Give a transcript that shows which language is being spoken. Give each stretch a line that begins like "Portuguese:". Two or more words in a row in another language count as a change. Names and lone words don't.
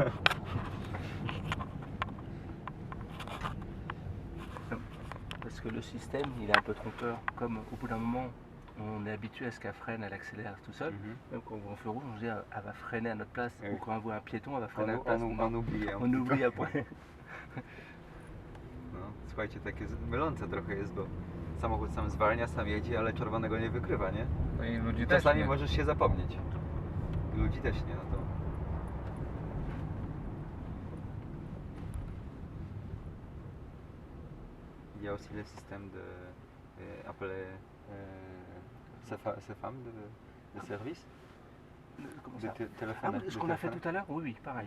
French: Parce que le système, il est un peu trompeur. Comme au bout d'un moment, on est habitué à ce qu'elle freine, elle accélère tout seul. Même quand on voit un feu rouge, on se dit elle va freiner à notre place. Oui. Ou quand on voit un piéton, elle va freiner à notre place. On oublie. On oublie après.
Polish: No, słuchajcie, takie mylące trochę jest, bo samochód sam zwalnia, sam jedzie, ale czerwonego nie wykrywa, nie? No i ludzi też Czasami nie. możesz się zapomnieć. I ludzi też nie, no to...
French: Il y a aussi le système de appeler sa femme de service, Comment de ça téléphoner. Ce qu'on a fait tout à l'heure, oui, pareil.